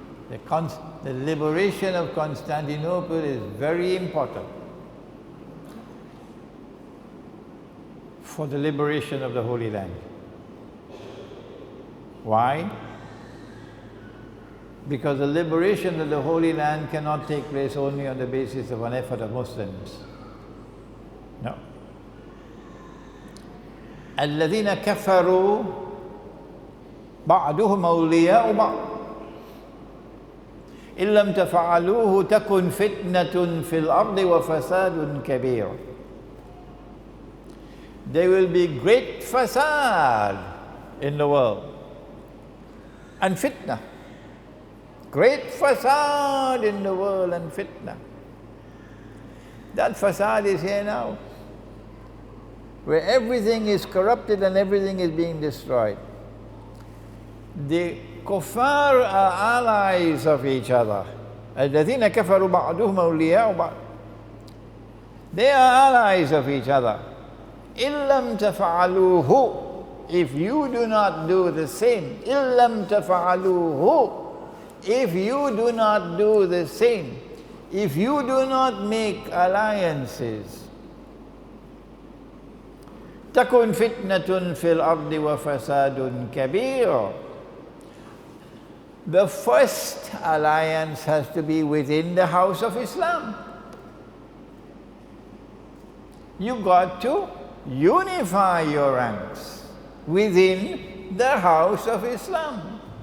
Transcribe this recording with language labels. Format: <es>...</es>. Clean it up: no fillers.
<en>The liberation of Constantinople is very important for the liberation of the Holy Land. Why? Because the liberation of the Holy Land cannot take place only on the basis of an effort of Muslims. No.</en> <ar>الذين كفروا بعضهم أولياء بعض إن لم تفعلوه تكن فتنة في الأرض وفساد كبير.</ar> <en>There will be great fasad in the world and fitna. Great fasad in the world and fitna. That fasad is here now, where everything is corrupted and everything is being destroyed. The kuffar are allies of each other.</en> <ar>الذين كفروا بعضهم أولياء بعض.</ar> <en>They are allies of each other.</en> <ar>إن لم تفعلوه.</ar> <en>If you do not do the same.</en> <ar>إن لم تفعلوه.</ar> <en>If you do not do the same. If you do not make alliances.</en> <ar>تكن فتنة في الأرض وفساد كبير.</ar> <en>The first alliance has to be within the house of Islam. You got to unify your ranks within the house of Islam.</en>